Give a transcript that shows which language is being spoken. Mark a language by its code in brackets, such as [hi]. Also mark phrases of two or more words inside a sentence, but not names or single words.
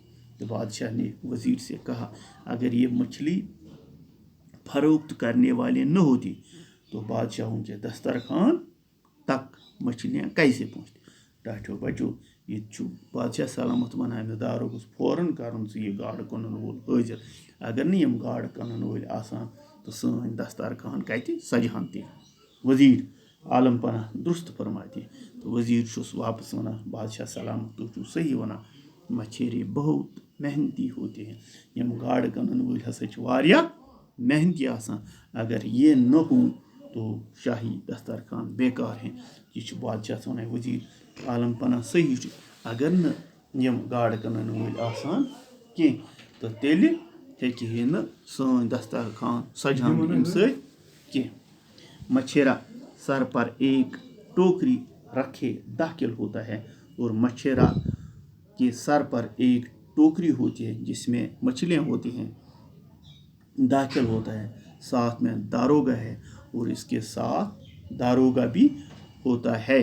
[ur] تو بادشاہ نے وزیر سے کہا، اگر یہ مچھلی فروخت کرنے والے نہ ہوتے تو بادشاہوں کے دسترخوان تک مچھلیاں کیسے پہنچتی. [ks] डाठो बचो ये बादशाह सलामत वन दारोगस फौरन कर यह गाड़ कनन वोल हाजिर। अगर न यम गाड़ कनन वोल आसान तो सन दस्तरखान कत सजहन ते। [ur] وزیر عالم پناہ درست فرماتے. [ks] तो वज़ीर वापस वन, बादशाह सलामत तुम सही वन, [ur] مچھیرے بہت محنتی ہوتے ہیں. [ks] यम गाड़ कनन वोल हसा वारिया मेहनती आसान। [ur] اگر یہ نہ ہو تو شاہی دسترخوان بیکار ہیں. [ks] यह बादशाह वन वज़ीर आलम पना सही। अगर न यम गाड़ कनन वोल आसान कह तो तेल हेकि न सन दस्तरखान सजहन अम सह। [ur] مچھیرا سر پر ایک ٹوکری رکھے داخل ہوتا ہے اور مچھیرا کے سر پر ایک ٹوکری ہوتی ہے جس میں مچھلیاں ہوتی ہیں، داخل ہوتا ہے. ساتھ میں داروغہ ہے اور اس کے ساتھ داروغہ بھی ہوتا ہے.